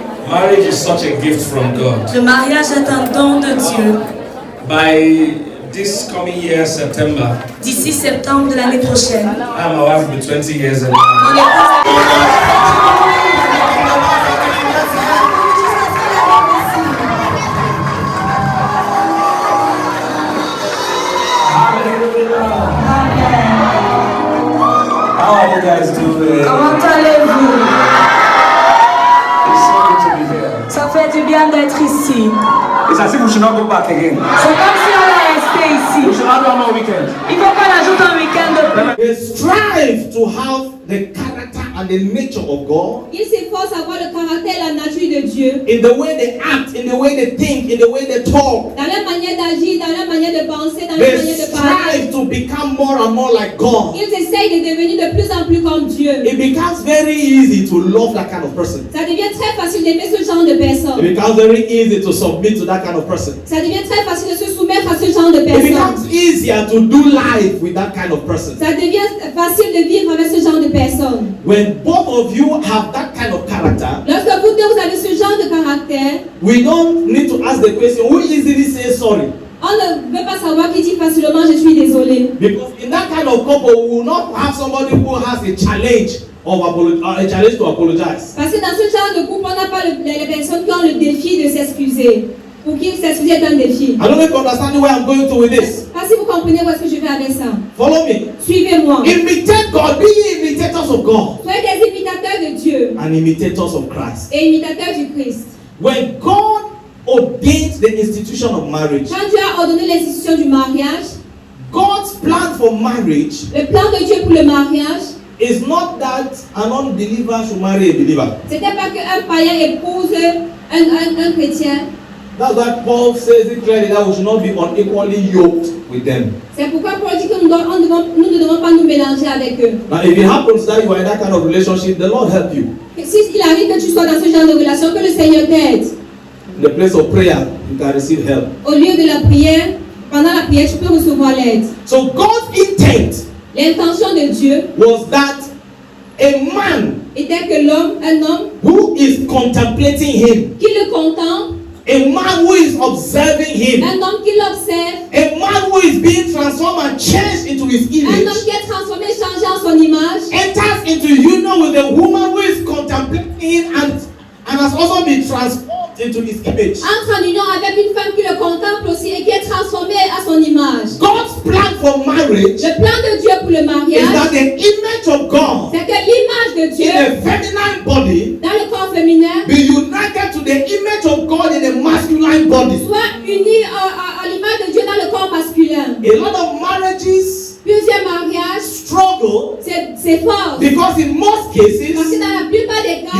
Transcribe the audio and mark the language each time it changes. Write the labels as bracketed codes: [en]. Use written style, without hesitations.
[en] Marriage is such a gift from God. [fr] Le mariage est un don de Dieu. [en] By this coming year, September, [fr] d'ici septembre de l'année prochaine, [en] my wife will be 20 years old. How are you guys doing? [fr] Comment allez-vous? [en] It's so good to be here. [fr] Ça fait du bien d'être ici. [en] It's as if we should not go back again. [fr] C'est comme si on allait rester ici. [en] We should not do one more weekend. [fr] Il faut qu'on ajoute un week-end de plus. [en] They strive to have the character and the nature of God. [fr] Ils s'efforcent d'avoir le caractère et la nature de Dieu. [en] In the way they act, in the way they think, in the way they talk. [fr] Dans leur manière d'agir, dans leur manière manière de penser, dans [en] They [fr] leur manière de parler. [en] strive to become more and more like God. [fr] Ils essayent de devenir de plus en plus comme Dieu. [en] It becomes very easy to love that kind of person. [fr] Ça devient très facile d'aimer ce genre de personne. [en] It becomes very easy to submit to that kind of person. [fr] Ça devient très facile de se soumettre à ce genre de [en] It [fr] personne. [en] becomes easier to do life with that kind of person. [fr] Ça devient facile de vivre avec ce genre de personne. [en] When both of you have that kind of character, [fr] Lorsque vous deux vous avez ce genre de caractère, [en] we don't need to ask the question, who easily says sorry? [fr] on ne veut pas savoir qui dit facilement je suis désolé. [en] Because in that kind of couple, we will not have somebody who has a challenge a challenge to apologize. [fr] Parce que dans ce genre de couple, on n'a pas les personnes qui ont le défi de s'excuser. Pour qui s'excuser est un défi. [en] I don't know if you understand where I'm going to with this. [fr] Parce que vous comprenez où est-ce que je vais avec ça. [en] Follow me. [fr] Suivez-moi. [en] Imitate God. Be ye imitators of God. [fr] Soyez des imitateurs de Dieu. [en] And imitators of Christ. [fr] Et imitateurs du Christ. [en] When God ordained the institution of marriage, [fr] quand Dieu a ordonné l'institution du mariage, [en] God's plan for marriage, [fr] le plan de Dieu pour le mariage, [en] is not that an unbeliever should marry a believer. [fr] C'était pas qu'un païen épouse un chrétien. [en] That's why Paul says it clearly that we should not be unequally yoked with them. [fr] C'est pourquoi Paul dit que nous ne devons pas nous mélanger avec eux. [en] Now, if it happens that you are in that kind of relationship, the Lord help you. [fr] Si il arrive que tu sois dans ce genre de relation, que le Seigneur t'aide. [en] In the place of prayer, you can receive help. [fr] Au lieu de la prière, pendant la prière, tu peux recevoir l'aide. [en] So God's intent, [fr] l'intention de Dieu, [en] was that a man, [fr] était que un homme, [en] who is contemplating him, [fr] qui le contemple, [en] a man who is observing him, [fr] un homme qui l'observe, [en] a man who is being transformed and changed into his image, [fr] un homme qui est transformé, changé en son image, [en] enters into union with a woman who is contemplating him and has also been transformed into his image. [fr] Entre en union avec une femme qui le contemple aussi et qui est transformée à son image. [en] God's plan for marriage, [fr] le plan de Dieu pour le mariage, [en] is that the image of God, [fr] c'est que l'image de Dieu, [en] in a feminine body, [fr] dans le corps féminin, [en] be united to the image of God in a masculine body. [fr] soit unie à l'image de Dieu dans le corps masculin. [en] A lot of marriages, [fr] plusieurs mariages, [en] struggle, [fr] c'est fort. [en] Because in most cases, [fr] parce que dans la plupart des cas,